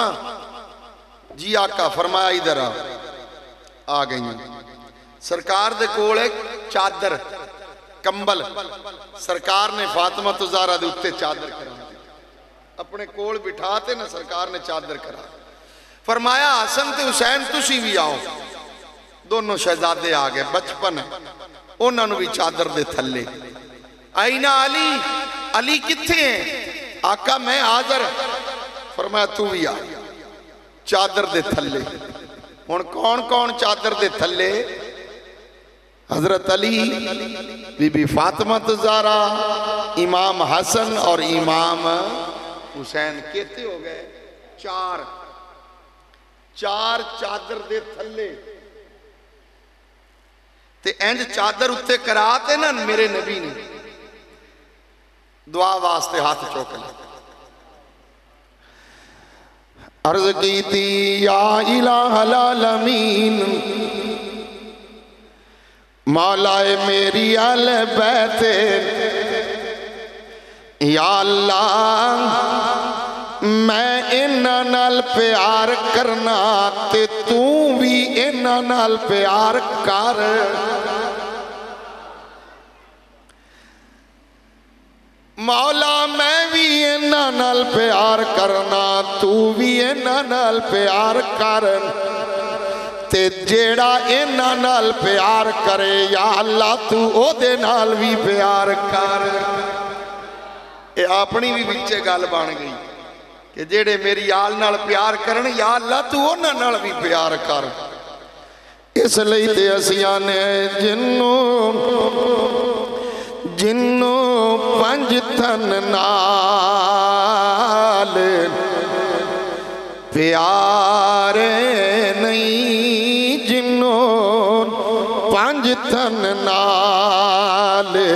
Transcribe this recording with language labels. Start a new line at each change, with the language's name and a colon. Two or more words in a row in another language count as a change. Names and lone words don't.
Punjabi: جی آقا فرمایا ادھر آ گئی سرکار دے کول ایک چادر کمبل سرکار نے فاطمہ تو زہرا دے اتے چادر کرا اپنے کول بٹھاتے نا سرکار نے چادر کرا فرمایا حسن تے حسین تسی بھی آؤ دونوں شہزادے آگئے بچپن انہوں نے بھی چادر دے تھلے آئینہ علی علی کتھے ہیں آقا میں حاضر فرمایا تو بھی آ چادر دے تھلے کون کون چادر دے تھلے حضرت علی بی بی فاطمہ زہرا امام حسن اور امام حسین کہتے ہو گئے چار چادر دے تھلے تے انج چادر اتے کراتے نا میرے نبی نے دعا واسطے ہاتھ چوک لے عرض کی تھی
Arabic: یا الہ العالمین
Punjabi: مولا میری اہل بیت یا اللہ میں انہاں نال پیار کرنا تے تو بھی انہاں نال پیار کر مولا میں بھی انہاں نال پیار کرنا تو بھی انہاں نال پیار کر تے جیڑا انہاں نال پیار کرے یا اللہ تو او دے نال بھی پیار کر اے اپنی بھی بچے گل بن گئی کہ جیڑے میری آل نال پیار کرن یا اللہ تو انہاں نال بھی پیار کر اس لئی تے اسیاں نے جنوں پنج تن نال پیار نہیں جنوں پنج تن نال